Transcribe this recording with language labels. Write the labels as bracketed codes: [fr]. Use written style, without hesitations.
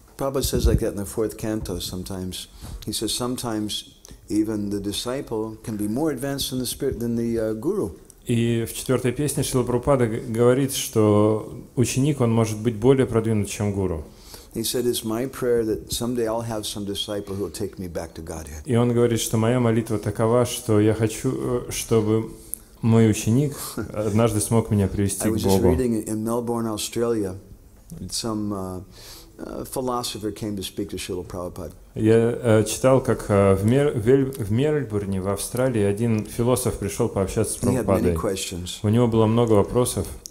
[en] Prabhupada says like that in the 4th canto sometimes. He says sometimes even the disciple can be more advanced in the spirit than the guru. [ru] И в 4-й песне Шрила Прабхупада говорит, что ученик, он может быть более продвинут, чем гуру. [en] He said, "It's my prayer that someday I'll have some disciple who will take me back to Godhead." [ru] И он говорит, что моя молитва такова, что я хочу, чтобы мой ученик однажды смог меня привести к Богу. [en] I was just reading in Melbourne, Australia, some philosopher came to speak to Srila Prabhupada. [ru] Я читал, как в Мельбурне, в Австралии, один философ пришел пообщаться с Прабхупадой. У него было много вопросов.